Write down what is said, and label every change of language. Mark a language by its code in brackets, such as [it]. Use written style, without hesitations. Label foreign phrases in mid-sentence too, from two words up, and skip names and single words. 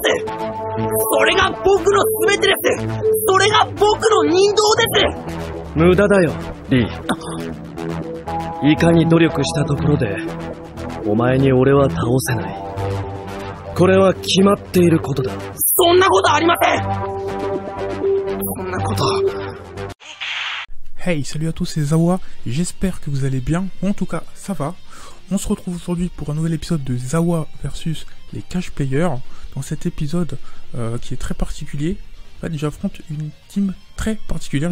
[ja] それが僕の全てです。それが僕の人道です。無駄だよ、リー。いかに努力したところでお前に俺は倒せない。これは決まっていることだ。そんなことありません。そんなこと。 [fr] Hey, salut à tous, c'est Zawa, et j'espère que vous allez bien, ou en tout cas, ça va. On se retrouve aujourd'hui pour un nouvel épisode de Zawa versus les Cash Players. Dans cet épisode qui est très particulier, en fait, j'affronte une team très particulière.